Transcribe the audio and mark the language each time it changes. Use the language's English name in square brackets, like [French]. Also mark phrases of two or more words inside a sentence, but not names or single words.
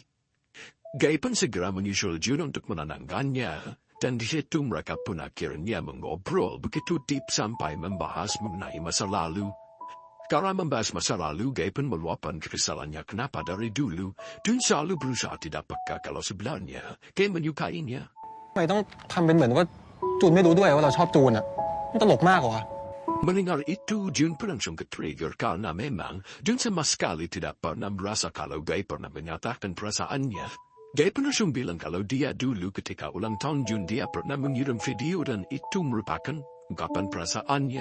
[Indonesian] Gai pun segera menyusul Jun untuk menenangkannya. Dan di situ mereka pun akhirnya mengobrol begitu deep sampai membahas mengenai masa lalu. Karena membahas masa lalu, Gai pun meluapkan kekesalannya kenapa dari dulu Jun selalu berusaha tidak peka kalau sebenarnya Gai menyukainya. [Thai] ทำไมต้องทำเป็นเหมือนว่าจูนไม่รู้ด้วยว่าเราชอบจูนอ่ะมันตลกมากกว่า [Indonesian] Mendengar itu, Jun pun langsung ke-trigger karena memang Jun sama sekali tidak pernah merasa kalau Gai pernah menyatakan perasaannya. Gai pun langsung bilang kalau dia dulu ketika ulang tahun Jun dia pernah mengirim video dan itu merupakan ungkapan perasaannya.